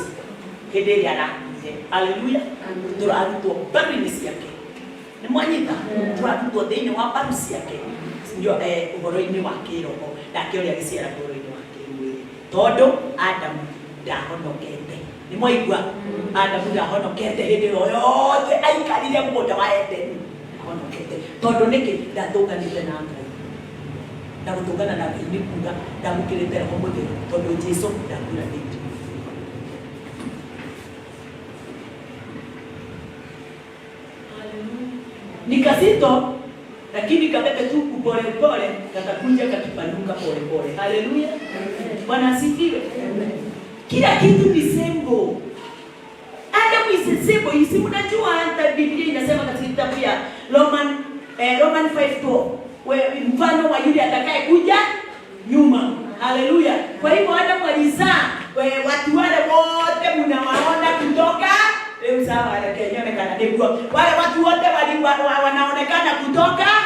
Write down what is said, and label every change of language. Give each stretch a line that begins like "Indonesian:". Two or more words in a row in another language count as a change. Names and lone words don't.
Kikuyu: hĩndĩ ĩrĩa arakuire haleluya tũrarutwo mbaru-inĩ ciake nĩ mwanyita tũrarutwo thĩinĩ wa mbaru ciake ũhoro-inĩ wa kĩroho nake ũrĩa agĩciara ũhoro-inĩ wa kĩmwĩrĩ tondũ Adamu ndahonokete nĩ mwaigua Adamu ndahonokete hĩndĩ ĩyo yothe aikarire mũgũnda wa Edeni ndahonokete tondũ nĩkĩ ndatũnganĩte na Ngai na gũtũngana na Ngai nĩ kuuga ndamũkĩrĩte roho mũtheru tondũ Jesũ ndakuranĩte
Swahili: nikazito lakini kabebe tu pole pole katakuja kakipanuka pole pole haleluya Bwana asifiwe kila kitu ni symbol
English: Adam is a symbol
Swahili: isi mnajua hata Biblia inasema katika kitabu ya Roman 5:12 mfano wa yule atakaye kuja nyuma haleluya kwa hivyo Adam alizaa watu wale wote mnawaona kutoka leo sawa anaonekana ndio wale watu wote wanaonekana kutoka